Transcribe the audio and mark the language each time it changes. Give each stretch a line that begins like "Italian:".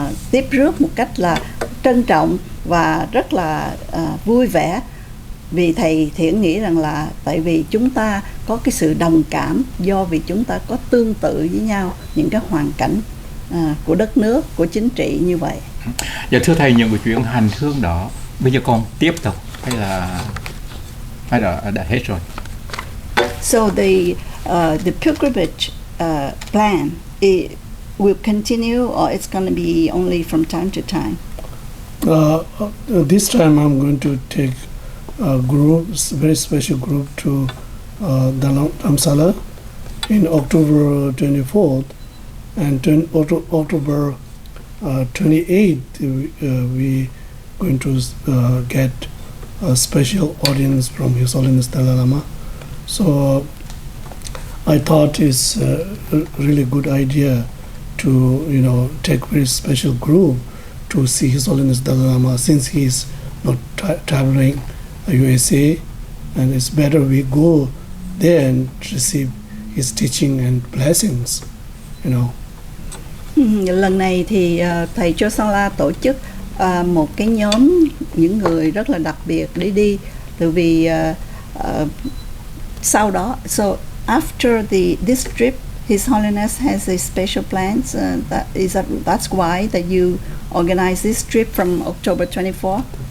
Vietnamese: tiếp rước một cách là trân trọng và rất là vui vẻ, vì thầy thiện nghĩ rằng là tại vì chúng ta có cái sự đồng cảm, do vì chúng ta có tương tự với nhau những cái hoàn cảnh của đất nước, của chính trị như vậy. Dạ thưa thầy, những cái chuyện hành hương đó bây giờ còn tiếp tục hay là đã hết rồi?
English: So the pilgrimage plan, it will continue, or it's going to be only from time to time? This time I'm going to take a group, very special group to Dharamsala in October 24th, and October 28th we going to get a special audience from His Holiness Dalai Lama. So I thought it's a really good idea to take very special group to see His Holiness Dalai Lama, since he is not traveling USA, and it's better we go there and receive his teaching and blessings,
Vietnamese: Lần này thì thầy Chosala tổ chức một cái nhóm những người rất là đặc biệt để đi, từ vì sau đó,
English: so after this trip, His Holiness has a special plans. That's why that you organize this trip from October 24th.